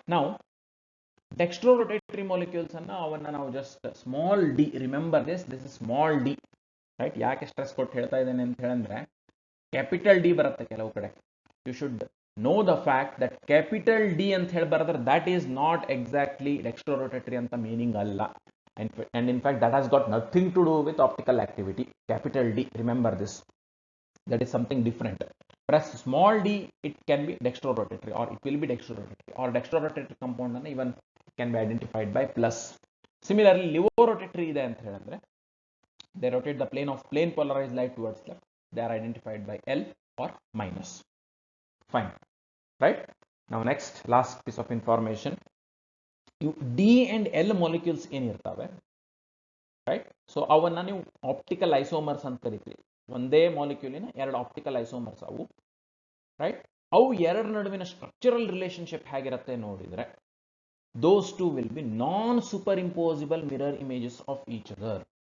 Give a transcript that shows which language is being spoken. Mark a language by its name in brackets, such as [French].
[English] ನಾವು dextrorotatory molecules ಅನ್ನ ಅವನ್ನ ನಾವು just small d, remember this is small d, right? [Kannada] ಯಾಕೆ ಸ್ಟ್ರೆಸ್ ಕೊಟ್ಟು ಹೇಳ್ತಾ ಇದ್ದೇನೆ ಅಂತ ಹೇಳಿದ್ರೆ ಕ್ಯಾಪಿಟಲ್ ಡಿ ಬರುತ್ತೆ ಕೆಲವು ಕಡೆ. [English] you should know the fact that capital D [Kannada] ಅಂತ ಹೇಳಿ ಬರೋದ್ರೆ [English] That is not exactly dextrorotatory ಅಂತ meaning ಅಲ್ಲ. And in fact that has got nothing to do with optical activity. Capital D, remember this, that is something different. Whereas small d it can be dextrorotatory or it will be dextrorotatory, or dextrorotatory compound and even can be identified by plus. Similarly livorotatory [Kannada] ide anta helidre [English] they rotate the plane of plane polarized light towards left, they are identified by L or minus. Fine, right? Now next last piece of information, D and L molecules [Kannada] ಏನಿರ್ತವೆ, [English] Right? [Kannada] So ಅವನ್ನ ನೀವು optical isomers ಅಂತ ಕರಿತೀವಿ. ಒಂದೇ ಮಾಲಿಕ್ಯೂಲಿನ ಎರಡು optical isomers ಅವು, right? ಅವು ಎರಡರ ನಡುವಿನ ಸ್ಟ್ರಕ್ಚರಲ್ ರಿಲೇಶನ್ಶಿಪ್ ಹೇಗಿರುತ್ತೆ ನೋಡಿದ್ರೆ [English] Those two will be non super impossible mirror images of each other.